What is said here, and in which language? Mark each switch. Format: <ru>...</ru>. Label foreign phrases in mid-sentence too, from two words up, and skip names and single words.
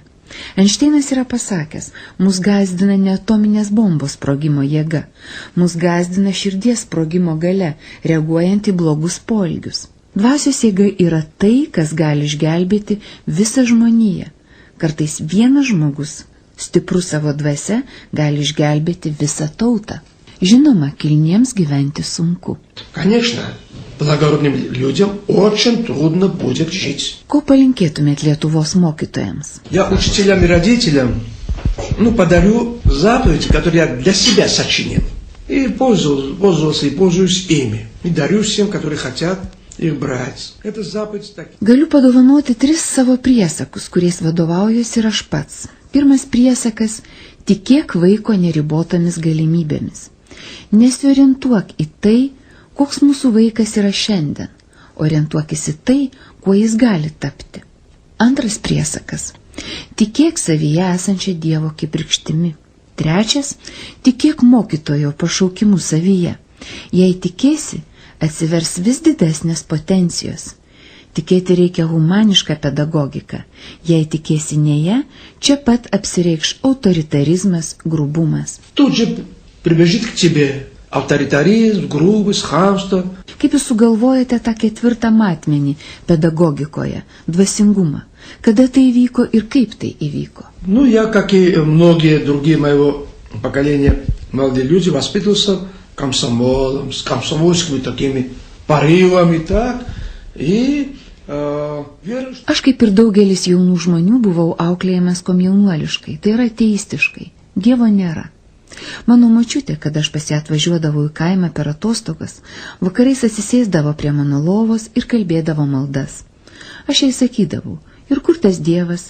<lt>Einšteinas yra pasakęs, mus gąsdina ne atominės bombos sprogimo jėga, mus gąsdina širdies sprogimo galia, reaguojant į blogus poelgius. Dvasios jėga yra tai, kas gali išgelbėti visą žmoniją. Kartais vienas žmogus, stiprus savo dvasia, gali išgelbėti visą tautą. Žinoma, kilniems gyventi sunku.</lt> <ru>Конечно, благородным людям очень трудно будет жить.</ru> <lt>Ko palinkėtumėt Lietuvos mokytojams?</lt> <ru>Я учителям и родителям подарю заповеди, которые я для себя сочинил. И пользовался и пользуюсь ими. И дарю всем, которые хотят их брать. Это заповедь такие.</ru> <lt>Galiu padovanoti 3 savo priesakus, kuriais vadovaujuosi ir aš pats. Pirmas priesakas – tikėk vaiko neribotomis galimybėmis. Nesiorientuok į tai, koks mūsų vaikas yra šiandien, orientuokis į tai, kuo jis gali tapti. Antras priesakas – tikėk savyje esančią Dievo kibirkštimi. Trečias – tikėk mokytojo pašaukimu savyje. Jei tikėsi, atsivers vis didesnės potencijos. Tikėti reikia humanišką pedagogiką. Jei tikėsi ne ją, čia pat apsireikš autoritarizmas, grubumas.</lt> <ru>Тут же прибежит к тебе авторитаризм, грубость, хамство.</ru> <lt>Kaip jūs sugalvojate tą 4 matmenį pedagogikoje, dvasingumą? Kada tai įvyko ir kaip tai įvyko?</lt> <ru>Я, как и многие другие моего поколения, молодые люди, воспитывался комсомолом, с комсомольскими такими порывами, так, и верю, что...</ru> <lt>Aš kaip ir daugelis jaunų žmonių buvau auklėjamas komjaunuoliškai, tai yra ateistiškai. Dievo nėra. Mano močiutė, kada aš pas ją atvažiuodavau į kaimą per atostogas, vakarais atsisėsdavo prie mano lovos ir kalbėdavo maldas. Aš jai sakydavau, ir kur tas Dievas?</lt>